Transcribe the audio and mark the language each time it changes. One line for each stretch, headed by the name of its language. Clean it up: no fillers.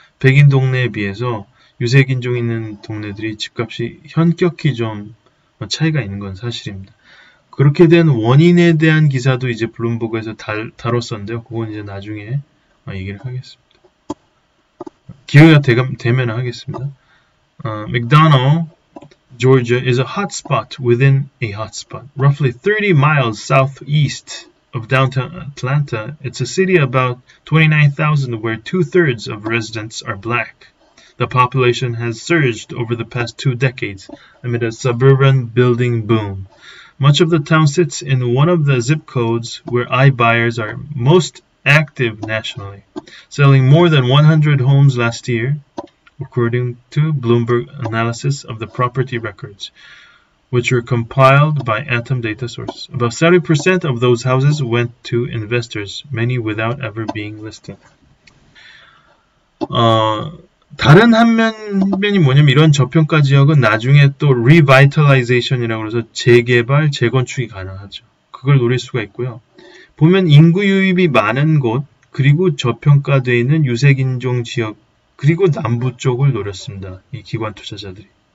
Korean: 백인 동네에 비해서 유색인종 있는 동네들이 집값이 현격히 좀 차이가 있는 건 사실입니다. 그렇게 된 원인에 대한 기사도 이제 블룸버그에서 다뤘었는데요. 그건 이제 나중에 얘기를 하겠습니다. 기회가 되면 하겠습니다.
English: McDonough, Georgia is a hotspot within a hotspot. Roughly 30 miles southeast of downtown Atlanta, it's a city about 29,000 where 2/3 of residents are black. The population has surged over the past 2 decades amid a suburban building boom. Much of the town sits in one of the zip codes where iBuyers are most active nationally, selling more than 100 homes last year, according to Bloomberg analysis of the property records, which were compiled by Atom data sources. About 70% of those houses went to investors, many without ever being listed.
Korean: 다른 한면이 뭐냐면 이런 저평가 지역은 나중에 또 revitalization이라고 해서 재개발, 재건축이 가능하죠. 그걸 노릴 수가 있고요. 보면 인구 유입이 많은 곳, 그리고 저평가되어 있는 유색인종 지역, 그리고 남부 쪽을 노렸습니다. 이 기관 투자자들이.